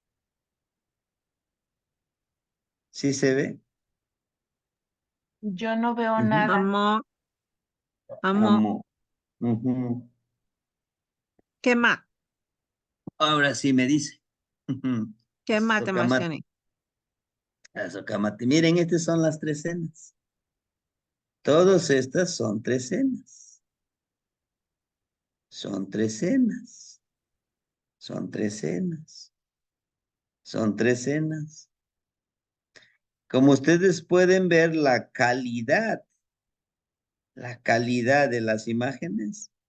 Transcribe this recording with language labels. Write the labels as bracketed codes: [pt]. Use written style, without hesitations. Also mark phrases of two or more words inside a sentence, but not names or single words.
[es] ¿Sí se ve? Yo no veo Ujú. nada. [nah] Amo. Amo. Amo. Ujú. [es] ¿Qué más? Ahora sí me dice. Ujú. ¿Qué más, Socamate. Temachtiani? Socamate. Miren, estas son las trecenas. Todas estas son trecenas. Son trecenas. Son trecenas. Son trecenas. Como ustedes pueden ver, la calidad de las imágenes.